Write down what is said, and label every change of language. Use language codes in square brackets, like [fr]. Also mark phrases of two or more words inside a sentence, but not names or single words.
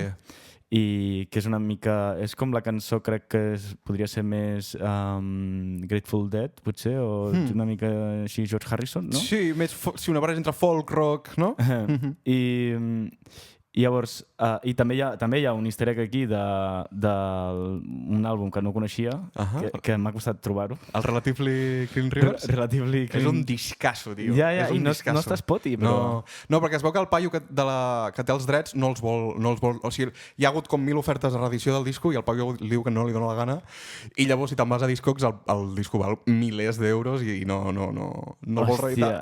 [ca] I que és una mica... És com la cançó, crec que podria ser més Grateful Dead, potser, o una mica així George Harrison, no? Sí, una barreja entre folk, rock, no? I llavors, i també hi ha un [en] easter egg [ca] aquí d'un àlbum que no coneixia, que m'ha costat trobar-ho. El Relatively Clean Rivers? Relatively Clean... És un discasso, tio. Ja, i no està a Spotify, però... No, perquè es veu que el paio que té els drets no els vol... O sigui, hi ha hagut com 1000 ofertes de reedició del disco i el paio li diu que no li dona la gana i llavors, si te'n vas a Discogs, el disco val milers d'euros i no el vol reeditar.